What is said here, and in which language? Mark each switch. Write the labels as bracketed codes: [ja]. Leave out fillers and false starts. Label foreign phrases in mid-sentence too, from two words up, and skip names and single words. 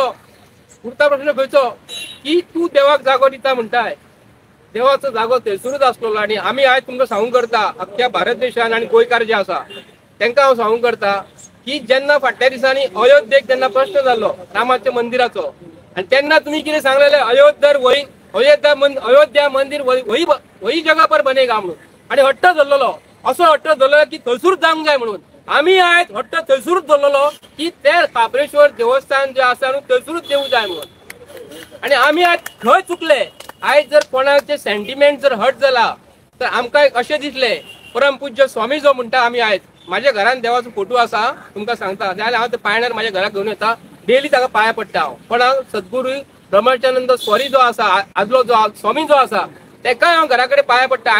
[kok] खंयचो की तू देवाक जागो दिता म्हणटाय देवाचो जागो थंयसरूच आसलो आनी आमी आयज तुमकां सांगूंक करता अख्ख्या भारत देशान आनी गोंयकार जे आसा तांकां हांव सांगूंक करता की जेन्ना फाटल्या दिसांनी अयोध्येक जेन्ना प्रश्न जाल्लो रामाच्या मंदिराचो आनी तेन्ना तुमी कितें सांगलेले [hi] अयोध्या मंदिर वही जगह पर बनेगा [kok] म्हणून आणि हट्ट धरलेलो असो हट्ट धरलो की थंयसूर जावंक जाय म्हणून आमी आयज हट्ट थंयसूरच धरलेलो की ते खापरेश्वर देवस्थान जे आसा न्हू थंयसूरच देवूं जाय म्हणून आणि आमी आयज खंय चुकले आयज जर कोणाचे सेंटिमेंट जर हट जाला तर आमकां अशें दिसले परमपूज्य स्वामी जो म्हणटा आमी आयज म्हाज्या घरान देवाचो फोटो आसा तुमकां सांगता जाल्यार हांव ते पायण्यार म्हाज्या घराक घेवन येता डेली ताका पांया पडटा हांव पण हांव सद्गुरू ब्रह्माचानंद स्वामी जो आसा आदलो जो स्वामी जो आसा तेकाय हांव घरा कडेन पांया पडटा